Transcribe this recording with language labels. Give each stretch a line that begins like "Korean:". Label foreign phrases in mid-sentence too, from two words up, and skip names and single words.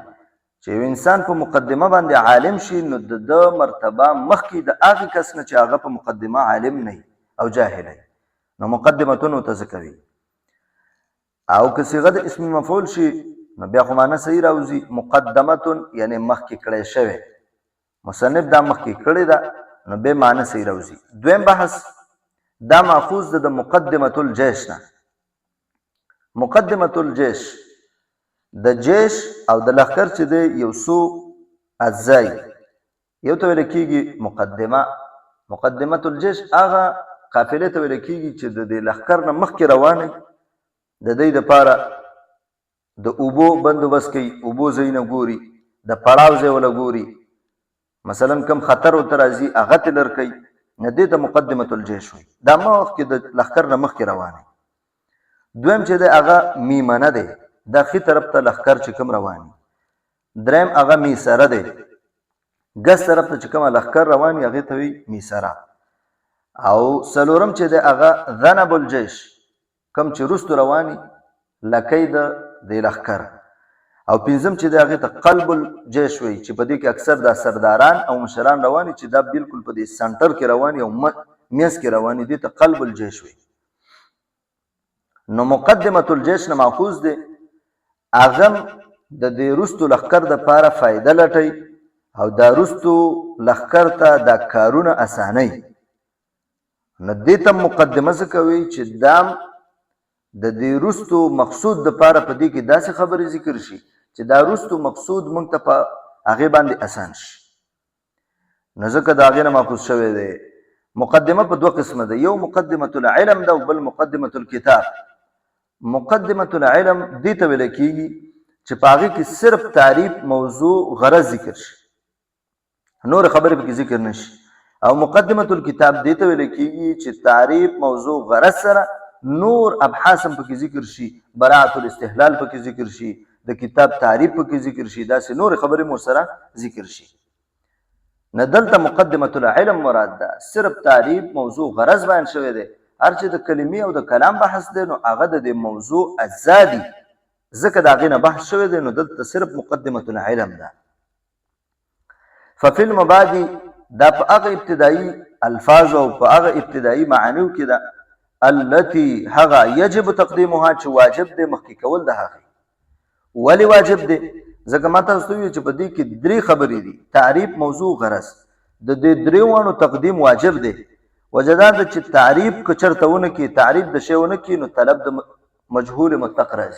Pashto: چې یو انسان په مقدمه باندې عالم شي نو د مرتبه مخکې د هغې کس نه چې هغه په مقدمه عالم نه او جاهل نو مقدمتون ورته څه کوي. او که صيغه د اسم مفعول شي نو بیا خو معنی صحیح راوځي. مقدمتون یعنی مخکې کړی شوی، مصنف دا مخکې کړی ده نو بیا معنی صحیح راوځي. دویم بحث دا ماخوذ ده د
Arabic: مقدمة الجيش
Pashto: نه.
Arabic: مقدمة الجيش
Pashto: د جيش او د لښکر چې دی یو څو اجزای، یو ته ویل کېږي مقدمه.
Arabic: مقدمة الجيش
Pashto: هغه قافلې ته ویل کېږي چې د دې لښکر نه مخکې روانې د دوی دپاره د اوبو بندوبست کوي، اوبو ځایونه ګوري، د پړاو ځای وله ګوري، مثلا کم خطر ورته راځي هغه ته لر کوي، نه دې ته
Arabic: مقدمة الجيش
Pashto: وي. دا مخکې د لښکر نه مخکې روانې. دویم چې دی هغه میمنه دی، دا ښي طرف ته لښکر چې کوم رواني. دریم هغه میسره دی، ګس طرف ته چې کومه لښکر رواني هغې ته وي میسره. او څلورم چې دی هغه
Arabic: ذنب الجيش،
Pashto: کوم چې وروستو رواني لکۍ د دې لښکر. او پنځم چې دی هغې ته
Arabic: قلب الجيش
Pashto: وي چې په دې کې اکثر دا سرداران او مشران رواني چې دا بالکل په دې سنټر کې رواني او منځ کې رواني، دې ته
Arabic: قلب الجيش
Pashto: وي. نو
Arabic: مقدمة الجيش
Pashto: نه ماخوذ دی، هغه د دې وروستو لښکر دپاره فایده لټوي او دا وروستو لښکر ته دا کارونه اسانوي. نو دې ته مقدمه څه کوي چې دا د دې وروستو مقصود دپاره په دې کې داسې خبرې ذکر شي چې دا وروستو مقصود موږ ته په هغې باندې اسان شي. نو ځکه د هغې نه ماخوذ شوی دی. مقدمه په دوه قسمه ده، یو
Arabic: مقدمة العلم
Pashto: ده او بل
Arabic: مقدمة الکتاب. مقدمة العلم
Pashto: دې ته ویل کېږي چې په هغې کې صرف تعریف، موضوع، غرض ذکر شي، نور خبرې پکې ذکر نه شي. او
Arabic: مقدمة الکتاب
Pashto: دې ته ویل کېږي چې تعریف، موضوع، غرض سره نور ابحاث هم پکې ذکر شي،
Arabic: براعة الاستحلال
Pashto: پکې ذکر شي، د کتاب تعریف پکې ذکر شي، داسې نور خبرې مو سره ذکر شي. نه دلته
Arabic: مقدمة العلم
Pashto: مراد ده، صرف تعریف، موضوع، غرض بیان شوی دی. هر چې د کلمې او د کلام بحث دی نو هغه د دې موضوع اجزا دي، ځکه د هغې نه بحث شوی دی. نو دلته صرف
Arabic: مقدمة العلم
Pashto: ده.
Arabic: ففي المبادئ
Pashto: دا په هغه ابتدایي الفاظ او په هغه ابتدایي معانیو کې ده التي هغه
Arabic: یجب تقدیمها
Pashto: چې واجب دی مخکې کول د هغې. ولې واجب دی؟ ځکه ما تاسو ته وویل چې په دې کې درې خبرې دي، تعریف، موضوع، غرض. د دې درې واړو تقدیم واجب دی. وجه دا ده چې تعریف که چېرته ونه کړي، تعریف د شی ونه کړي، نو طلب د مجهول مطلق راځي.